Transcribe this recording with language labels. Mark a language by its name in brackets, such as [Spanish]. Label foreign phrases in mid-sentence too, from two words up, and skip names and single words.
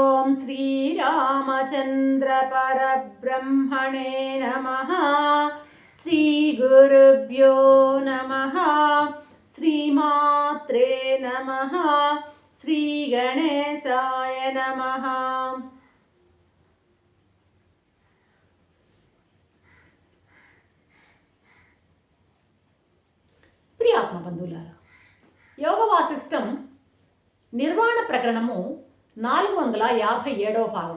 [Sanskrit] श्रीरामचन्द्र परब्रह्मणे नमः। श्रीगुरुभ्यो नमः। श्रीमात्रे नमः। श्रीगणेशाय नमः। [Telugu] ప్రియాత్మ బంధువులారా, యోగ వాసిష్టం నిర్వాణ ప్రకరణము 457వ భాగం.